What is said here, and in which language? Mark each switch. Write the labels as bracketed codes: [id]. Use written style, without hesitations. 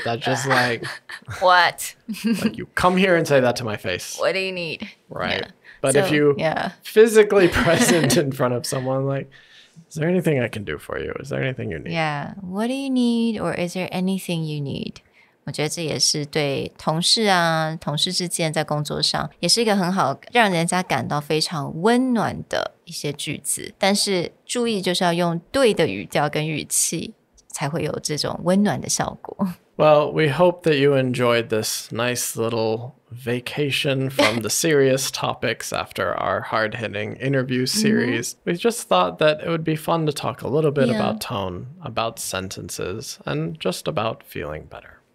[en] That's just like... What? Like you come here and say that to my face. What do you need? Right. Yeah. But if you physically present in front of someone, like, is there anything I can do for you? Is there anything you need? Yeah. What do you need? Or is there anything you need? [zh] 我觉得这也是对同事啊，同事之间在工作上也是一个很好让人家感到非常温暖的一些句子。但是注意就是要用对的语调跟语气，才会有这种温暖的效果。 [en] Well, we hope that you enjoyed this nice little vacation from the serious topics after our hard-hitting interview series. We just thought that it would be fun to talk a little bit about tone, about sentences, and just about feeling better.